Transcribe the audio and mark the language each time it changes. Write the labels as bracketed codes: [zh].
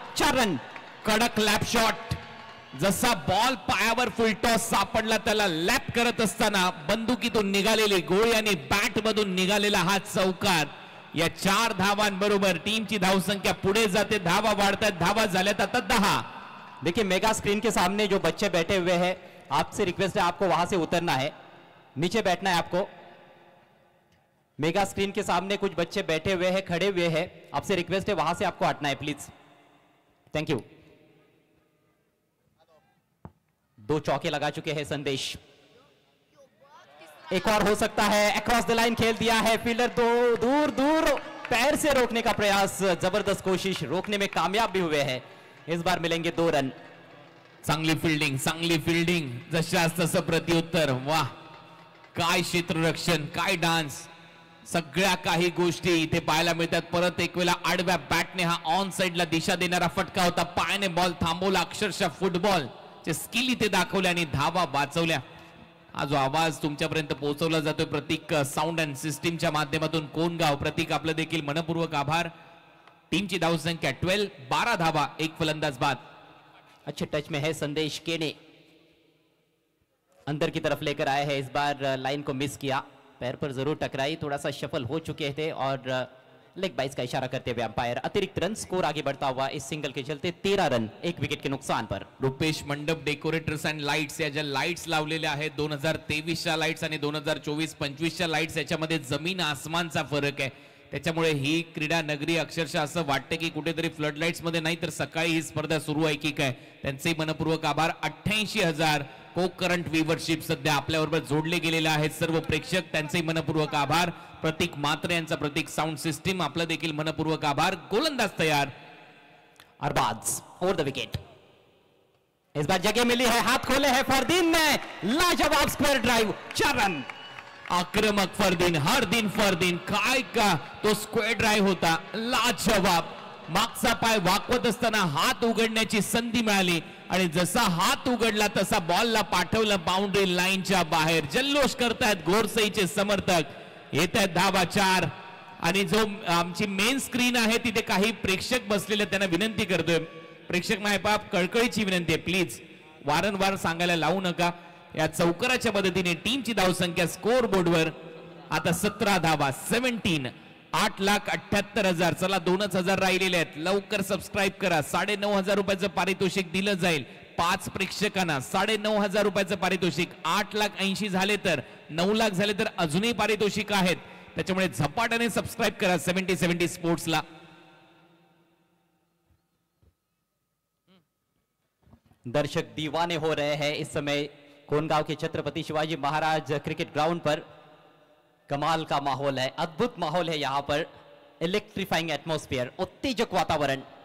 [hi] 4 run. [mr] कडक lap shot, जसा ball पायावर फुल टॉस सापडला त्याला लॅप करत असताना बंदुकीतून निघालेली गोळी आणि बॅट मधून निघालेला हा चौकार या 4 धावांबरोबर टीमची धावसंख्या पुढे जाते। धावा वाढतात, धावा झाल्यात आता 10। [hi] देखिए मेगा स्क्रीन के सामने जो बच्चे बैठे हुए हैं, आपसे रिक्वेस्ट है आपको वहां से उतरना है, नीचे बैठना है आपको। मेगा स्क्रीन के सामने कुछ बच्चे बैठे हुए हैं, खड़े हुए हैं, आपसे रिक्वेस्ट है वहां से आपको हटना है प्लीज। Thank you. 2 चौके लगा चुके हैं संदेश, एक और हो सकता है। अक्रॉस द लाइन खेल दिया है, फील्डर दूर दूर पैर से रोकने का प्रयास, जबरदस्त कोशिश, रोकने में कामयाब भी हुए हैं। इस बार मिलेंगे 2 रन। [mr] चांगली फील्डिंग, जशास तसं प्रत्युत्तर। वाह, काय क्षेत्ररक्षण, काय डान्स, सगळ्या काही गोष्टी इथे पाहायला मिळतात। परत एक वेळा आडव्या बॅटने हा ऑन साइडला दिशा देणारा फटका होता, पायाने बॉल थांबवला, अक्षरशः फुटबॉल चे स्किल इथे दाखवले आणि धावा वाचवल्या। हा जो आवाज तुमच्यापर्यंत पोहोचवला जातोय प्रतीक साऊंड अँड सिस्टीमच्या माध्यमातून कोणगाव, प्रतीक आपलं देखील मनपूर्वक आभार। टीमची धावसंख्या 12, 12 धावा, 1 फलंदाज बाद। [hi] अच्छे टच में है संदेश केने, अंदर की तरफ लेकर आए हैं, इस बार लाइन को मिस किया, पैर पर जरूर टकराई, थोड़ा सा शफल हो चुके थे और लेग बाइस का इशारा करते हुए अंपायर। अतिरिक्त रन, स्कोर आगे बढ़ता हुआ इस सिंगल के चलते 13 रन 1 विकेट के नुकसान पर। [mr] रुपेश मंडप डेकोरेटर्स अँड लाईट्स या ज्या लाईट्स लावलेल्या आहेत 2023च्या लाईट्स आणि 2024-25च्या लाईट्स याच्यामध्ये जमीन आसमानचा फरक आहे. त्याच्यामुळे ही क्रीडा नगरी अक्षरशः असं वाटतं की कुठेतरी फ्लड लाईट्स मध्ये नाही तर सकाळी ही स्पर्धा सुरू आहे की काय. त्यांचे मनपूर्वक आभार. 88,000 को करंट व्ह्यूवरशिप सध्या आपल्याबरोबर जोडले गेलेले आहेत सर्व प्रेक्षक, त्यांचे मनपूर्वक आभार. प्रतीक मात्रे यांचा प्रतीक साऊंड सिस्टीम आपलं देखील मनपूर्वक आभार. गोलंदाज तयार. [hi] Arbaaz over the wicket. इस बार जगह मिली है, हाथ खोले हैं फरदीन ने, लाजवाब स्क्वायर ड्राइव, 4 रन. [mr] आक्रमक फरदीन, हर दिन फरदीन, काय का तो स्क्वेअर ड्राइव्ह होता, लाजवाब. मागचा पाय वाकवत असताना हात उघडण्याची संधी मिळाली आणि जसा हात उघडला तसा बॉलला पाठवलं बाउंड्री लाईनच्या बाहेर. जल्लोष करतायत घोरसईचे समर्थक. येत आहेत धावा 4 आणि जो आमची मेन स्क्रीन आहे तिथे काही प्रेक्षक बसलेले, त्यांना विनंती करतोय, प्रेक्षक मायबाप कळकळीची विनंती आहे, प्लीज वारंवार सांगायला लावू नका. या चौकाराच्या मदतीने टीमची धावसंख्या स्कोर बोर्डवर आता 17 धावा, 17, 8,78,000. चला 2,000 राहिलेले आहेत. लवकर सबस्क्राईब करा. 9,500 रुपयाचं पारितोषिक दिलं जाईल 5 प्रेक्षकांना. 9,500 रुपयाचं पारितोषिक. 8,80,000 झाले तर, 9 लाख झाले तर अजूनही पारितोषिक आहेत. त्याच्यामुळे झपाट्याने सबस्क्राईब करा 70-70 स्पोर्ट्सला. [hi] दर्शक दीवाने हो रहे हैं इस समय कोनगांव के छत्रपति शिवाजी महाराज क्रिकेट ग्राउंड पर. कमाल का माहौल है, अद्भुत माहौल है यहाँ पर. इलेक्ट्रीफाइंग एटमॉस्फेयर, उत्तेजक वातावरण.